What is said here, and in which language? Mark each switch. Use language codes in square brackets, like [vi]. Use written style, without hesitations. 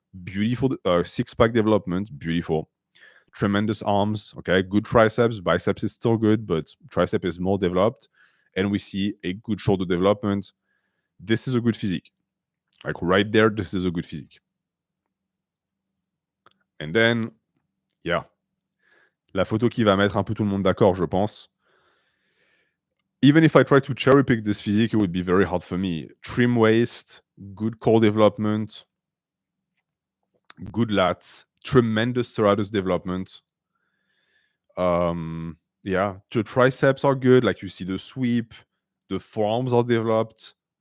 [en] Beautiful six-pack development. Beautiful. Tremendous arms. Okay, good triceps. Biceps is still good, but tricep is more developed. And we see a good shoulder development. This is a good physique. Like right there, this is a good physique. And then, yeah. [fr] La photo qui va mettre un peu tout le monde d'accord, je pense. [en] Even if I try to cherry pick this physique, it would be very hard for me. Trim waist, good core development, good lats, tremendous serratus development. Yeah, the triceps are good. Like you see the sweep, the forearms are developed.